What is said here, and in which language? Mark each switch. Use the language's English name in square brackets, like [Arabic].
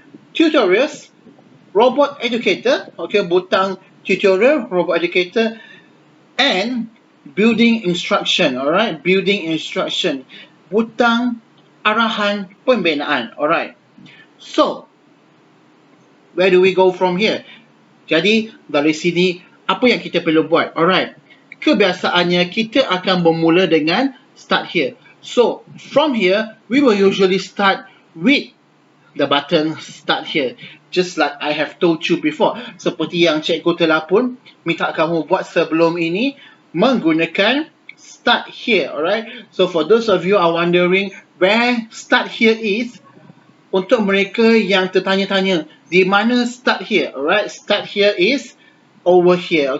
[English] Tutorials, robot educator, okay, [Malay] butang tutorial, [English] robot educator. And building instruction, alright, building instruction, [Malay] butang arahan pembinaan. [English] Alright, so where do we go from here? [Malay] Jadi dari sini apa yang kita perlu buat? Alright, kebiasaannya kita akan bermula dengan start here. [English] So from here we will usually start with the button start here, just like I have told you before. [Malay] Seperti yang cikgu telah pun minta kamu buat sebelum ini, menggunakan start here. [English] Alright, so for those of you are wondering where start here is, [Malay] untuk mereka yang tertanya-tanya di mana start here, [English] alright, start here is over here.